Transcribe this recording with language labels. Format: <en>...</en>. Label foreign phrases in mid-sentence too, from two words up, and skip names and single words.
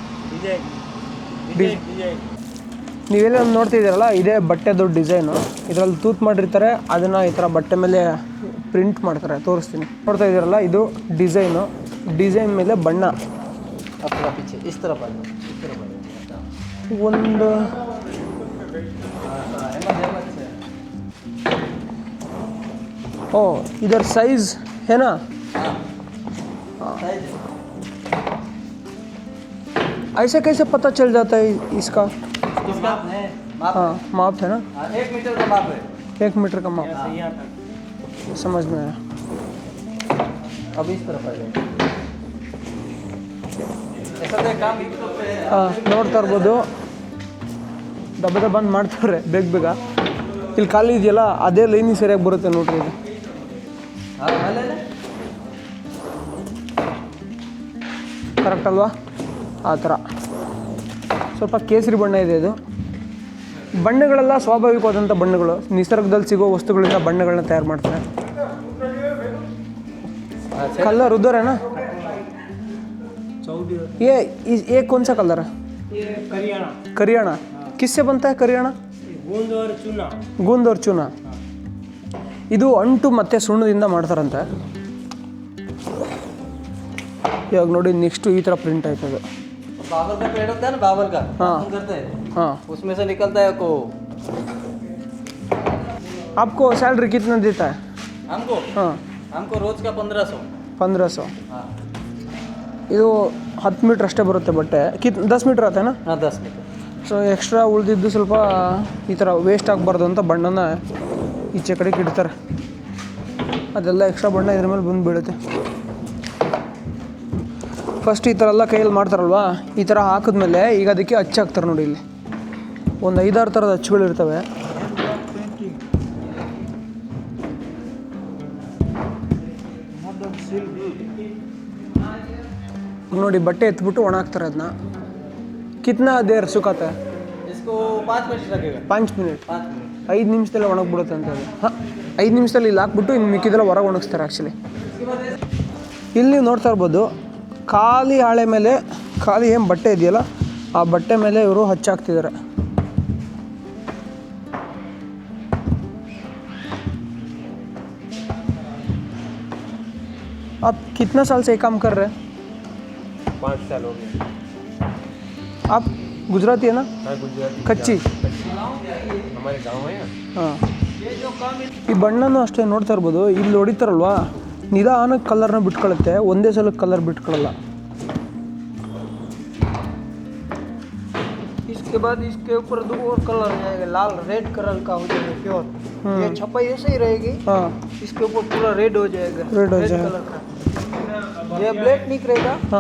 <kn>ನೀವೆಲ್ಲ ನೋಡ್ತಿದ್ದೀರಲ್ಲ, ಇದೇ ಬಟ್ಟೆದು ಡಿಸೈನು. ಇದರಲ್ಲಿ ತೂತು ಮಾಡಿರ್ತಾರೆ, ಅದನ್ನು ಈ ಥರ ಬಟ್ಟೆ ಮೇಲೆ ಪ್ರಿಂಟ್ ಮಾಡ್ತಾರೆ. ತೋರಿಸ್ತೀನಿ. ನೋಡ್ತಾ ಇದ್ದೀರಲ್ಲ, ಇದು ಡಿಸೈನು. ಡಿಸೈನ್ ಮೇಲೆ ಬಣ್ಣ ಒಂದು</kn> <hi>ओ इधर साइज है ना? ऐसे कैसे पता चल जाता है इसका? हाँ माप है ना? 1 मीटर का माप है। 1 मीटर का माप, समझ में आया. अब इस तरफ आ जाए। ऐसा तो काम भी तो पे है।</hi> <kn>ಹಾಂ ನೋಡ್ತಾ ಇರ್ಬೋದು, ದಬ್ಬ ಬಂದ್ ಮಾಡ್ತಾರೆ ಬೇಗ. ಇಲ್ಲಿ ಖಾಲಿ ಇದೆಯಲ್ಲ, ಅದೇ ಲೈನಿಗೆ ಸರಿಯಾಗಿ ಬರುತ್ತೆ ನೋಡ್ರಿ. ಇದು ಕರೆಕ್ಟ್ ಅಲ್ವಾ? ಆ ಥರ ಸ್ವಲ್ಪ ಕೇಸರಿ ಬಣ್ಣ ಇದೆ. ಇದು ಬಣ್ಣಗಳೆಲ್ಲ ಸ್ವಾಭಾವಿಕವಾದಂಥ ಬಣ್ಣಗಳು. ನಿಸರ್ಗದಲ್ಲಿ ಸಿಗೋ ವಸ್ತುಗಳಿಂದ ಬಣ್ಣಗಳನ್ನ ತಯಾರು ಮಾಡ್ತಾರೆ.</kn> <hi>कलर उधर है ना? ये कौन सा कलर है? ये करियाना। करियाना किससे बनता है? करियाना ಗೂಂದ್ और ಚೂನಾ.</hi> <kn>ಇದು ಅಂಟು ಮತ್ತು ಸುಣ್ಣದಿಂದ ಮಾಡ್ತಾರಂತೆ. ಇವಾಗ ನೋಡಿ, ನೆಕ್ಸ್ಟ್ ಈ ಥರ ಪ್ರಿಂಟ್ ಆಯ್ತದೆ.</kn> <hi>बाबर का पेड़ होता है ना, बाबर का हाँ करते हैं, हाँ. उसमें से निकलता है को। आपको सैलरी कितना देता है? हमको हाँ हमको रोज का 1500। 1500. हाँ</hi> <kn>ಇದು 10 ಮೀಟ್ರ್ ಅಷ್ಟೇ ಬರುತ್ತೆ ಬಟ್ಟೆ 10 ಮೀಟ್ರ್ ಆತೇನಾ?</kn> <hi>हाँ 10 मीटर।</hi> <en>so extra</en> <kn>ಉಳಿದಿದ್ದು ಸ್ವಲ್ಪ ಈ ಥರ ವೇಸ್ಟ್ ಆಗಬಾರ್ದು ಅಂತ ಬಣ್ಣನ ಈಚೆ ಕಡೆಗೆ ಇಡ್ತಾರೆ. ಅದೆಲ್ಲ ಎಕ್ಸ್ಟ್ರಾ ಬಣ್ಣ ಇದ್ರ ಮೇಲೆ ಬಂದು ಬೀಳುತ್ತೆ. ಫಸ್ಟ್ ಈ ಥರ ಎಲ್ಲ ಕೈಯಲ್ಲಿ ಮಾಡ್ತಾರಲ್ವಾ, ಈ ಥರ ಹಾಕಿದ್ಮೇಲೆ ಈಗ ಅದಕ್ಕೆ ಅಚ್ಚು ಹಾಕ್ತಾರೆ ನೋಡಿ. ಇಲ್ಲಿ ಒಂದು 5-6 ಥರದ ಅಚ್ಚುಗಳಿರ್ತವೆ. ನೋಡಿ ಬಟ್ಟೆ ಎತ್ಬಿಟ್ಟು ಒಣ ಹಾಕ್ತಾರೆ ಅದನ್ನ.</kn> <hi>कितना देर सुखाते? इसको 5 मिनट लगेगा।</hi> <kn>5 ಮಿನಿಟ್</kn> <hi>5 मिनट।</hi> <kn>5 ನಿಮಿಷದಲ್ಲೇ ಒಣಗ್ಬಿಡುತ್ತೆ ಅಂತ ಅದು. ಹಾಂ 5 ನಿಮಿಷದಲ್ಲಿ ಇಲ್ಲಿ ಹಾಕ್ಬಿಟ್ಟು ಇನ್ನು ಮಿಕ್ಕಿದೆಲ್ಲ ಹೊರಗೆ ಒಣಗಿಸ್ತಾರೆ ಆ್ಯಕ್ಚುಲಿ. ಇಲ್ಲಿ ನೀವು ನೋಡ್ತಾ ಇರ್ಬೋದು ಖಾಲಿ ಹಾಳೆ ಮೇಲೆ ಖಾಲಿ ಏನು ಬಟ್ಟೆ ಇದೆಯಲ್ಲ ಆ ಬಟ್ಟೆ ಮೇಲೆ ಇವರು ಹಚ್ಚಾಕ್ತಿದ್ದಾರೆ.</kn> <hi>आप कितना साल से ये काम कर रहे हैं? 5 साल हो गए। आप गुजराती है ना? हाँ गुजराती कच्ची? हमारे गांव है।</hi> <kn>ಹಾಂ ಈ ಬಣ್ಣನೂ ಅಷ್ಟೇ ನೋಡ್ತಾ ಇರ್ಬೋದು. ಇಲ್ಲಿ ಹೊಡಿತಾರಲ್ವಾ ನಿಧಾನಕ್ಕೆ ಕಲರ್ನ ಬಿಟ್ಕೊಳ್ಳುತ್ತೆ, ಒಂದೇ ಸಲಕ್ಕೆ ಕಲರ್ ಬಿಟ್ಕೊಳ್ಳಲ್ಲ.</kn> <hi>इसके बाद इसके ऊपर 2 और कलर जाएगा, लाल</hi> <en>red color</en> <hi>का हो जाएगा प्योर। ये छपाई ऐसे ही रहेगी,</hi> <kn>ಹಾಂ</kn> <hi>इसके ऊपर पूरा रेड हो जाएगा, रेड हो जाएगा। कलर का। ये ब्लैक निकलेगा हाँ।</hi>